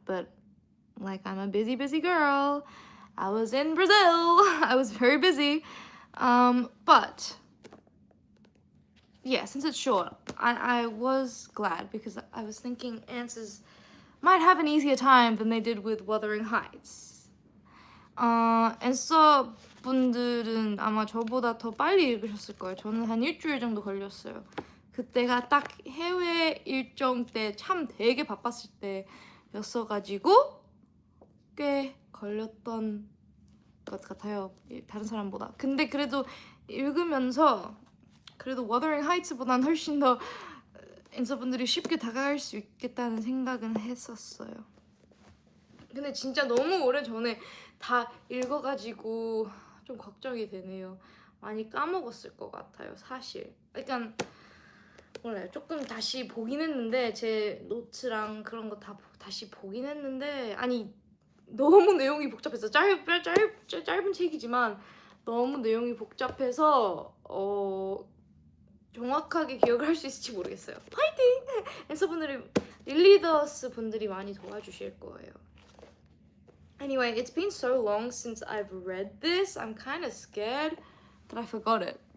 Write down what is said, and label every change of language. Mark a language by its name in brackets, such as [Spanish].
[English] But like, I'm a busy girl. I was in Brazil. I was very busy. But yeah, since it's short, I was glad because I was thinking Answers might have an easier time than they did with Wuthering Heights. [Korean] Answer 분들은 아마 저보다 더 빨리 읽으셨을 거예요. 저는 한 일주일 정도 걸렸어요. 그때가 딱 해외 일정 때 참 되게 바빴을 때였어가지고 꽤 걸렸던 것 같아요. 다른 사람보다. 근데 그래도 읽으면서 그래도 Wuthering Heights보다는 훨씬 더 엔서분들이 쉽게 다가갈 수 있겠다는 생각은 했었어요. 근데 진짜 너무 오래전에 다 읽어가지고 좀 걱정이 되네요. 많이 까먹었을 것 같아요, 사실. 그러니까 몰라요. 조금 다시 보긴 했는데 제 노트랑 그런 거 다 다시 보긴 했는데 아니 너무 내용이 복잡해서 짧은 책이지만 너무 내용이 복잡해서 정확하게 기억을 할 수 있을지 모르겠어요. 파이팅! 엔서분들이 릴리더스 분들이 많이 도와주실 거예요. [English] Anyway, it's been so long since I've read this. I'm kind of scared that I forgot it.